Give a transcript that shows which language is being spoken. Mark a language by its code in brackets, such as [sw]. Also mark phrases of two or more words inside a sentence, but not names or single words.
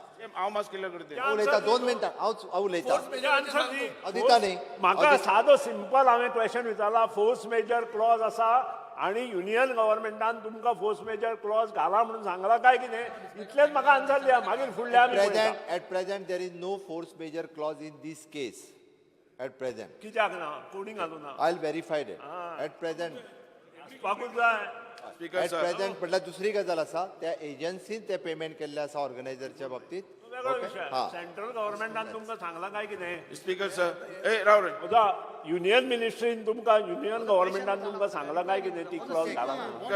[kok] हांव मास्क केल्ले करते हांव उलयतां 2 मिनटां हांव उलयतां हांव दिता न्ही म्हाका सादो सिंपल हांवें क्वेश्चन विचारला [en] force majeure clause [kok] आसा आनी [en] union governmentान [kok] तुमकां [en] force majeure clause [kok] घाला म्हणून सांगला काय कितें इतलेंच म्हाका आन्सर दिया मागीर फुडल्या आमी पळयता. [en] at present there is no force major clause in this case at present [kok] कित्याक ना कोणी घालूं ना [en] I'll verify it at present [kok] आसपाकूच जाय स्पीकर [en] at [kok] सर present म्हटल्यार दुसरी गजाल आसा त्या एजन्सीन ते पेमेंट केल्ले आसा ऑर्गनायझरच्या बाबतीत वेगळो विशय हा. [en] central governmentान [kok] तुमकां सांगला काय कितें [en] speaker sir [kok] ए राव रे म्हजो [en] union ministryन [kok] तुमकां [en] union governmentान [kok] तुमकां सांगला काय कितें ती क्लॉज घाला म्हणून